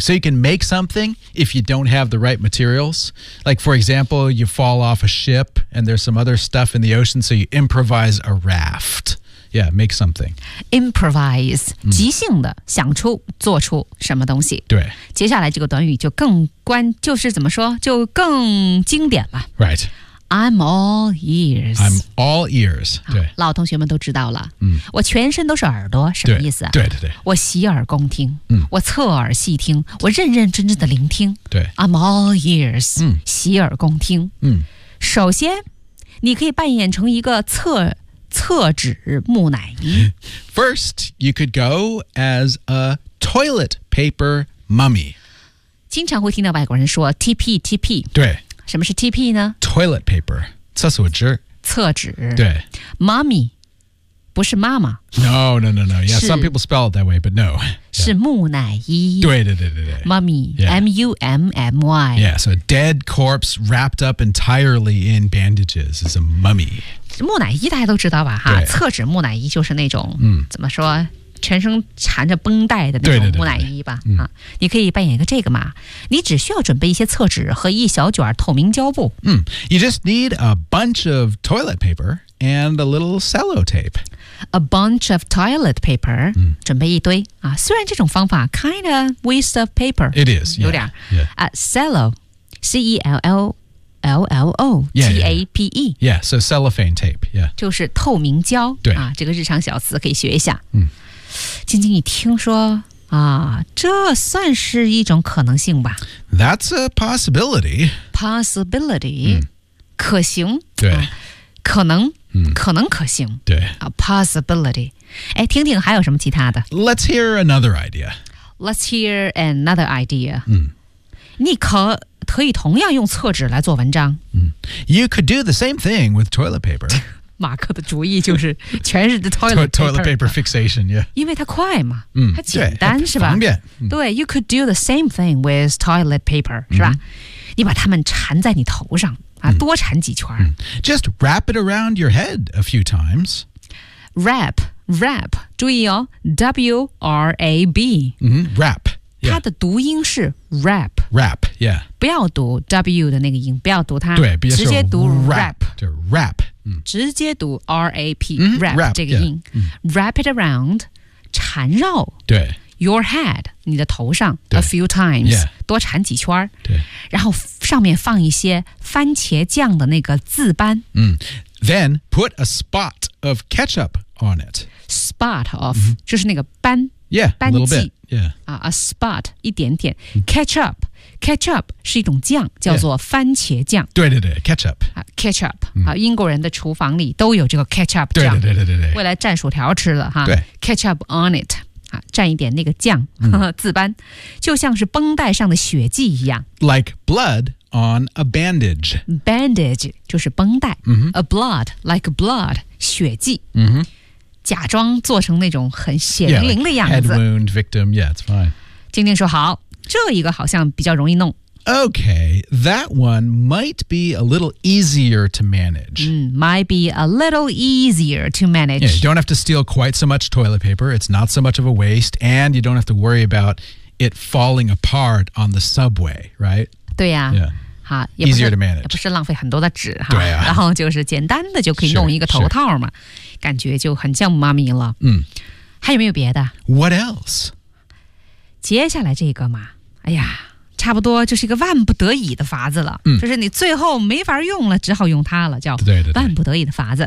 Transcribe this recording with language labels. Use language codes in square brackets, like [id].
[en] So you can make something if you don't have the right materials. Like, for example, you fall off a ship and there's some other stuff in the ocean, so you improvise a raft. Yeah, make something. Improvise.、Mm. [zh] 即兴的想出做出什么东西。对。接下来这个短语就更关就是怎么说就更经典了。 [en] Right. I'm all ears. I'm all ears. 对， [zh] 老同学们都知道了。嗯，我全身都是耳朵，什么意思？对对对，我洗耳恭听。嗯，我侧耳细听，我认认真真的聆听。对 [en] ，I'm all ears. [zh] 嗯，洗耳恭听。嗯，首先，你可以扮演成一个厕纸木乃伊。 [en] First, you could go as a toilet paper mummy. [zh] 经常会听到外国人说 TP TP。对。什么是 TP 呢 [en] ？Toilet paper， [zh] 厕所纸。厕纸。对。 Mummy， 不是妈妈。 [en] No. Yeah, some people spell it that way, but no.、Yeah. [zh] 是木乃伊。对。 [en] Mummy,、 yeah. M-U-M-M-Y. Yeah, so a dead corpse wrapped up entirely in bandages is a mummy. [zh] 木乃伊大家都知道吧？哈，厕纸木乃伊就是那种、怎么说？全身缠着绷带的那种木乃伊吧对、啊、你可以扮演一个这个嘛你只需要准备一些厕纸和一小卷透明胶布 [en] You just need a bunch of toilet paper and a little sellotape. A bunch of toilet paper. [zh] 准备一堆、啊、虽然这种方法 [en] kind of waste of paper. It is. Yeah, [zh] 有点、 [en] yeah. Cello. C-E-L-L-O. T-A-P-E. Yeah, so cellophane tape. Yeah. [zh] 就是透明胶。对、啊。这个日常小词可以学一下。晶晶你听说。这算是一种可能性吧。 [en] That's a possibility. Possibility.、 [zh] 可行。对。可能、可能可行。对。 [en] A possibility. [zh] 哎，听听还有什么其他的。 [en] Let's hear another idea. Let's hear another idea.、 [zh] 你可以同样用厕纸来做文章。 [en] You could do the same thing with toilet paper. [zh] 马克的主意就是全是 [en] toilet paper. Toilet paper fixation, yeah. [zh] 因为它快嘛、它简单是吧方便、对 [en] you could do the same thing with toilet paper, [zh] 是吧、你把它们缠在你头上、多缠几圈、 [en] Just wrap it around your head a few times. [zh] Wrap, 注意哦 W-R-A-B.、 [en] Wrap. [zh] 它的读音是 rap [en] rap yeah [zh] 不要读 w 的那个音不要读它对比如说直接读 rap 就 rap、直接读 rap、rap 这个音、 [en] wrap it around [zh] 缠绕对 [en] your head [zh] 你的头上 [en] a few times、 [zh] 多缠几圈对然后上面放一些番茄酱的那个渍斑、 [en] then put a spot of ketchup on it spot of、 [zh] 就是那个斑 [en] Yeah, a little bit. A spot, [zh] 一点点 Ketchup, ketchup 是一种酱叫做番茄酱。对对对 ,ketchup. Ketchup,、英国人的厨房里都有这个 ketchup 酱。对对对对对对。未来蘸薯条吃了哈对。 [en] Ketchup on it,、 [zh] 蘸一点那个酱渍斑就像是绷带上的血迹一样。 [en] Like blood on a bandage. [zh] Bandage, 就是绷带。 [en] A blood, like blood, [zh] 血迹。假装做成那种很血淋淋的样子。 [en] Yeah, like、head wound victim, yeah, it's fine. [zh] 晶晶说好，这一个好像比较容易弄。 [en] Okay, that one might be a little easier to manage.、 might be a little easier to manage. Yeah, you don't have to steal quite so much toilet paper. It's not so much of a waste. And you don't have to worry about it falling apart on the subway, right? [zh] 对呀、 [en] Yeah. Easier to manage. [zh] 也不是浪费很多的纸、啊、然后就是简单的就可以弄一个头套嘛 [en] sure, sure. [zh] 感觉就很像妈咪了、还有没有别的 [en] What else? [zh] 接下来这个嘛哎呀差不多就是一个万不得已的法子了、就是你最后没法用了只好用它了叫万不得已的法子